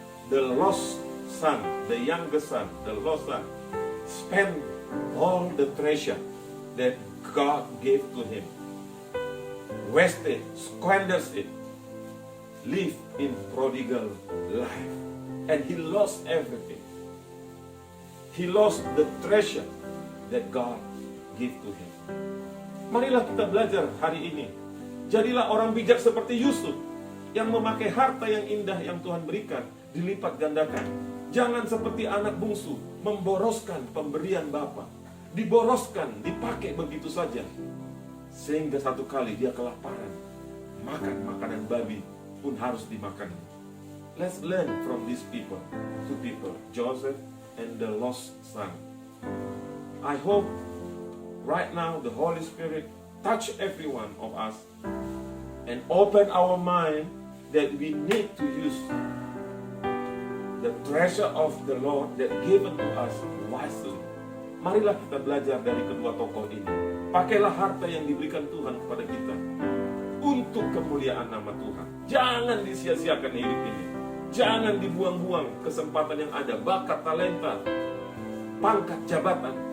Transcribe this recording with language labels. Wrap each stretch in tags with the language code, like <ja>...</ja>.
<en>The lost son, the younger son, the lost son, spent all the treasure that God gave to him. Wasted, squanders it, live in prodigal life, and he lost everything. He lost the treasure that God gave to him.</en> <id>Marilah kita belajar hari ini. Jadilah orang bijak seperti Yusuf, yang memakai harta yang indah yang Tuhan berikan, dilipat gandakan. Jangan seperti anak bungsu, memboroskan pemberian Bapa. Diboroskan, dipakai begitu saja. Sehingga satu kali dia kelaparan. Makan makanan babi pun harus dimakan.</id> <en>Let's learn from these people, 2 people, Joseph and the lost son. I hope right now the Holy Spirit touch every one of us and open our mind that we need to use the treasure of the Lord that given to us wisely.</en> <id>Marilah kita belajar dari kedua tokoh ini. Pakailah harta yang diberikan Tuhan kepada kita untuk kemuliaan nama Tuhan. Jangan disia-siakan hidup ini. Jangan dibuang-buang kesempatan yang ada, bakat, talenta, pangkat, jabatan.</id>